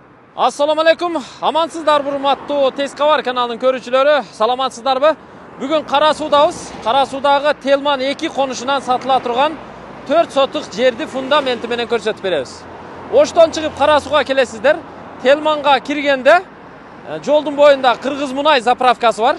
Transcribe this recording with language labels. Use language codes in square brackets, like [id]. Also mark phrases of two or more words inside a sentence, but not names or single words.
[ar] السلام عليكم. [ky] Амансыздар урматтуу Тез Кабар каналынын көрүүчүлөрү. Саламатсыздарбы? Бүгүн Кара Суудабыз. Кара Суудагы Телман 2 конушунан сатыла турган 4 сотук жерди фундаменти менен көрсөтүп беребиз. Оштон чыгып Кара Сууга келесиздер. Телманга киргенде жолдун боюнда Кыргыз мунай заправкасы бар.